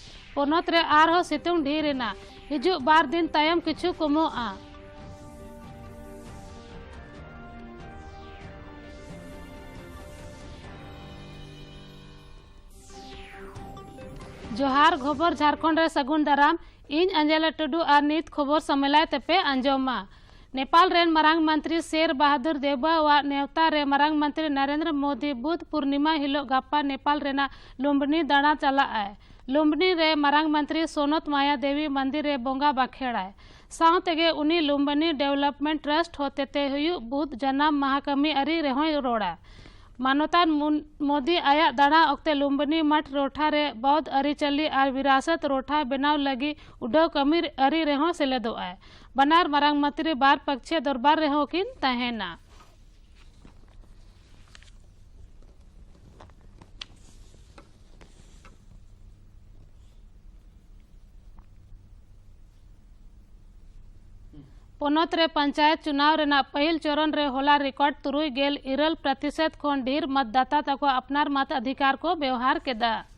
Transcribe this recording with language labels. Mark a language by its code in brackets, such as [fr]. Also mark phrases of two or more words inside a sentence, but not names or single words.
[sat] पोनोत रे आरहो सितुंग ढेरेना हिजु बार दिन तायम किछु कमोआ। जोहार खबर झारखंड रे सगुन दाराम इन अंजला टुडू और नित खबर सम्मेलन तेपे अंजोमा। नेपाल रेन मरांग मंत्री शेर बहादुर देवबा व नेवता रे मरांग मंत्री नरेंद्र मोदी बुध पूर्णिमा हिलो गापा नेपाल रेना लुम्बनी दाणा चला आए। लुम्बनी रे मरांग मंत्री सोनत माया देवी मंदिर रे बोंगा बाखेड़ाए सावतेगे उनी लुम्बनी डेवलपमेंट ट्रस्ट होते ते हुयु बुध जनाम महाकमी अरी रेहोय रोड़ा। मानवतान मोदी आया दाड़ा ओक्ते लुम्बनी मठ रोठा रे बौद्ध अरिचली और विरासत रोठा बनाव लगी उडो कमी अरी रेहो सेलेदो आए। बनार मरांग मंत्री बार पक्षे दरबार रेहो किन तहेना। पोनोत रे पंचायत चुनाव रेना पहिल चरण रे होला रिकॉर्ड 3.7% खोन ढेर मतदाता तको अपनार मत अधिकार को व्यवहार केदा।